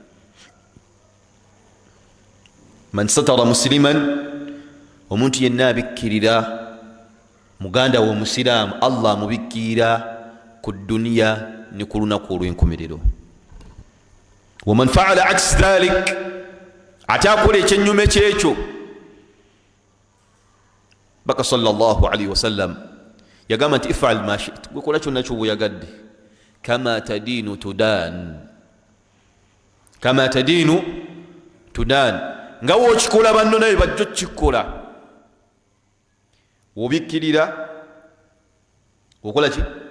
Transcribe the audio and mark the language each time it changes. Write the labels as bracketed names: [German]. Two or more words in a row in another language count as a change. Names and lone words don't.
[Arabic] من ستر مسلما, [Ganda] omuntu yenna abikkirira muganda wo omusiraamu, Allah amubikkirira ku duniya ne ku lunaku olw'enkomerero. [Arabic] ومن فعل عكس ذلك, [Ganda] ate akola ekyennyuma ekyekyo, Baka [Arabic] صلى الله عليه وسلم [Ganda] yagamba nti [Arabic] افعل ما شئت, [Ganda] gwe kola kyonna ky'obuyagadde, [Arabic] كما تدين تدان, كما تدين تدان, [Ganda] nga wookikola banno naye bajja okukikola. Wobikkirira okola ki?